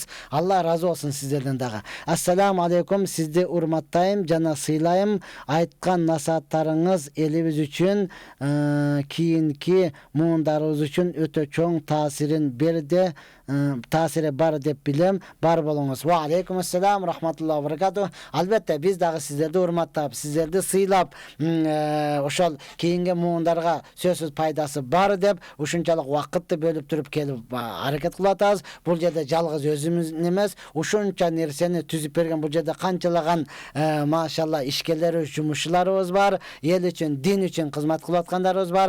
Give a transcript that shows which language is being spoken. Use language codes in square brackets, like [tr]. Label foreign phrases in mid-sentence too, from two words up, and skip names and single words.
[ky] Алла ыраазы болсун сиздерден дагы. [ar] السلام عليكم, [ky] сизди урматтайм жана сыйлайм. Айткан насааттарыңыз элибиз үчүн, кийинки муундарыбыз үчүн өтө чоң таасирин берди. Таасири бар деп билем. Бар болуңуз. [ar] وعليكم السلام رحمة الله وبركاته. [ky] Албетте биз дагы сиздерди урматтап, сиздерди сыйлап, ошол кийинки муундарга сөзсүз пайдасы бар деп ушунчалык убакытты бөлүп туруп келип аракет кылып атабыз. Бул жерде жалгыз өзүмүз эмес, ушунча нерсени түзүп берген бул жерде канчалаган машалла ишкерлер, жумушчуларыбыз бар, эл үчүн, дин үчүн кызмат кылып аткандарыбыз бар.